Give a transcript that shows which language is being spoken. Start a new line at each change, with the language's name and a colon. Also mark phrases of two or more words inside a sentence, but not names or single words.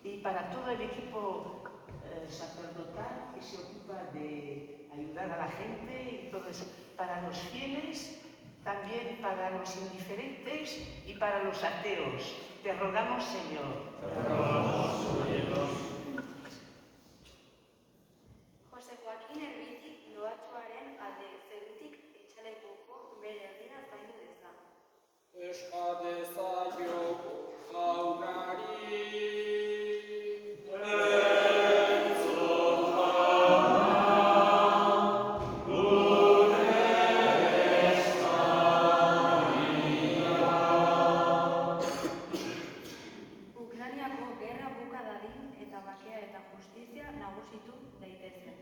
Spanish: Y para todo el equipo sacerdotal que se ocupa de ayudar a la gente y todo eso, para los fieles, también para los indiferentes y para los ateos. Te rogamos, Señor. Te rogamos, Señor.
Basque: Jose Joaquin Erbitik loatsuaren alde zerutik etxalekuko bere herrira zaindu deza. Eska dezaio jaunari. Ukrainiako gerra buka dadin eta bakea eta justizia nagusitu daitezen.